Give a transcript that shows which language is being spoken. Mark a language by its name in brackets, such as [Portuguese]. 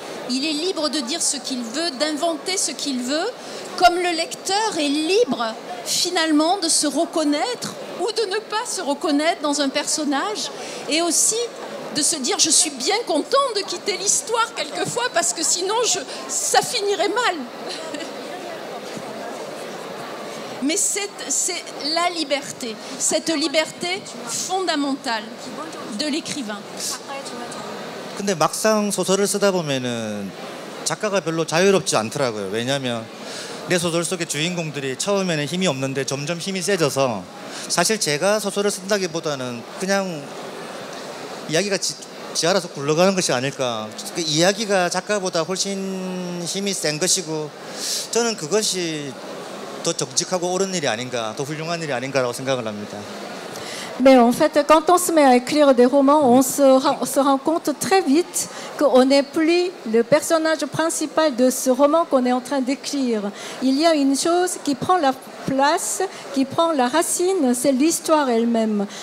[French] Il est libre de dire ce qu'il veut, d'inventer ce qu'il veut, comme le lecteur est libre finalement de se reconnaître ou de ne pas se reconnaître dans un personnage et aussi de se dire je suis bien content de quitter l'histoire quelquefois parce que sinon ça finirait mal. Mais c'est la liberté, cette liberté fondamentale de l'écrivain. [Korean] 근데 막상 소설을 쓰다 보면은 작가가 별로 자유롭지 않더라고요. 왜냐하면 내 소설 속의 주인공들이 처음에는 힘이 없는데 점점 힘이 세져서 사실 제가 소설을 쓴다기보다는 그냥 이야기가 지 알아서 굴러가는 것이 아닐까. 그 이야기가 작가보다 훨씬 힘이 센 것이고 저는 그것이 더 정직하고 옳은 일이 아닌가, 더 훌륭한 일이 아닌가라고 생각을 합니다. [French] Mais en fait, quand on se met à écrire des romans, on se rend compte très vite qu'on n'est plus le personnage principal de ce roman qu'on est en train d'écrire. Il y a une chose qui prend la place, qui prend la racine, c'est l'histoire elle-même.